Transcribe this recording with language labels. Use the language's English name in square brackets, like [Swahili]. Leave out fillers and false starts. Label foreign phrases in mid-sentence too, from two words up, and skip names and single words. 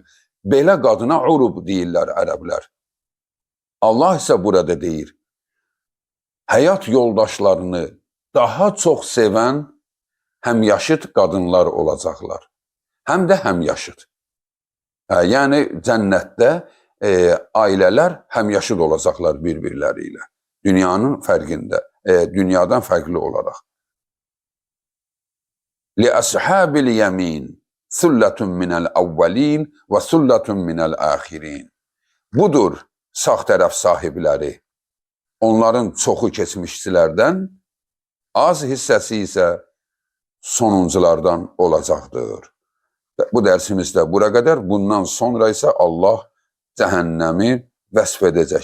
[Azerbaijani] Belə qadına urub deyirlər ərəblər. Allah isə burada deyir, həyat yoldaşlarını daha çox sevən həmyaşıd qadınlar olacaqlar. Həm də həmyaşıd. Yəni cənnətdə ailələr həmyaşıd olacaqlar bir-birləri ilə. Dünyadan fərqli olaraq. [Arabic] لِأَصْحَابِ الْيَمِينَ ثُلَّةٌ مِنَ الْأَوَّلِينَ وَثُلَّةٌ مِنَ الْآخِرِينَ [Azerbaijani] Budur sağ tərəf sahibləri. Onların çoxu keçmişçilərdən, az hissəsi isə sonunculardan olacaqdır. Bu dərsimizdə bura qədər. Bundan sonra isə Allah cəhənnəmi vəsf edəcəkdir.